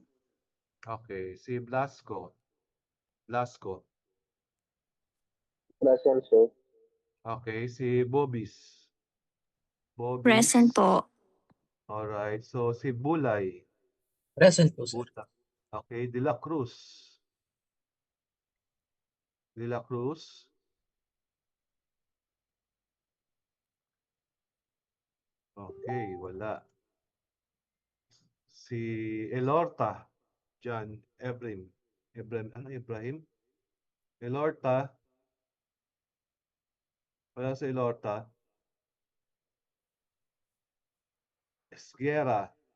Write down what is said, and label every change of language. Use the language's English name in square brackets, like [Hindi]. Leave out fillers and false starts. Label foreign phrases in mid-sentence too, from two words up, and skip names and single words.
[Filipino] Okay. Si Blasco. Blasco. [English] Present, sir. [Filipino] Okay. Si Bobis. Bobis. [English] Present po. Alright. So, si Bulay. Present po, sir. Buta. Okay. De la Cruz. De la Cruz. [Filipino] Okay. Wala. Si Elorta. John Ebrahim. Ibrahim? Elorta. Wala si Elorta. Esguera.